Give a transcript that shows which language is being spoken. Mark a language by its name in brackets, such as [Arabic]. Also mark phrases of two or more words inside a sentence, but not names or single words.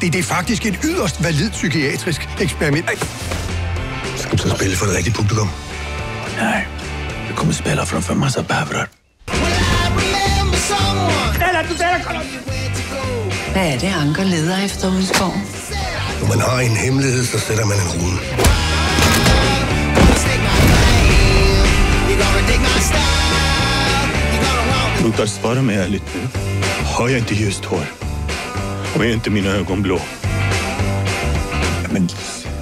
[Danish] Det er faktisk et yderst validt psykiatrisk eksperiment. Skal du så spille for det rigtige publikum? Nej, det kommer spillere fra Famasa Bavrar. Hvad er det, Anker leder efter ude i skoven? Når man har en hemmelighed, så sætter man en rune. [Swedish] Sluta svara mig ärligt nu. Har jag inte ljust hår? Och är inte mina ögon blå? Men